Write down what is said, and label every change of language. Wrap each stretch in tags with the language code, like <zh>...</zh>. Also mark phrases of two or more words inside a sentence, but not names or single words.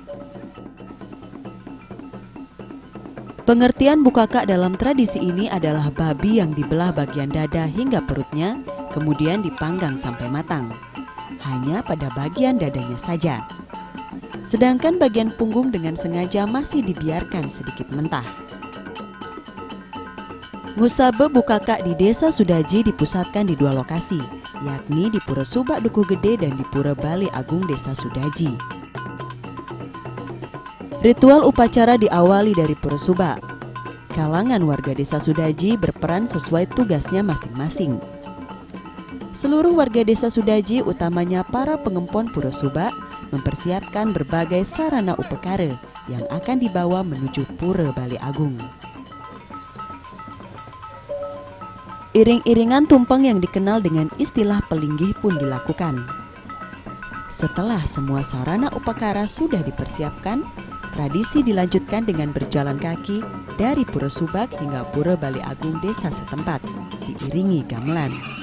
<id>Pengertian Bukaka dalam tradisi ini adalah babi yang dibelah bagian dada hingga perutnya, kemudian dipanggang sampai matang. Hanya pada bagian dadanya saja. Sedangkan bagian punggung dengan sengaja masih dibiarkan sedikit mentah. Ngusabe Bukaka di desa Sudaji dipusatkan di 2 lokasi, yakni di Pura Subak Dukuh Gede dan di Pura Balai Agung desa Sudaji. Ritual upacara diawali dari Pura Subak. Kalangan warga desa Sudaji berperan sesuai tugasnya masing-masing. Seluruh warga desa Sudaji, utamanya para pengempon Pura Subak, mempersiapkan berbagai sarana upekara yang akan dibawa menuju Pura Bali Agung. Iring-iringan tumpeng yang dikenal dengan istilah pelinggih pun dilakukan. Setelah semua sarana upakara sudah dipersiapkan, tradisi dilanjutkan dengan berjalan kaki dari Pura Subak hingga Pura Bali Agung desa setempat, diiringi gamelan.</id>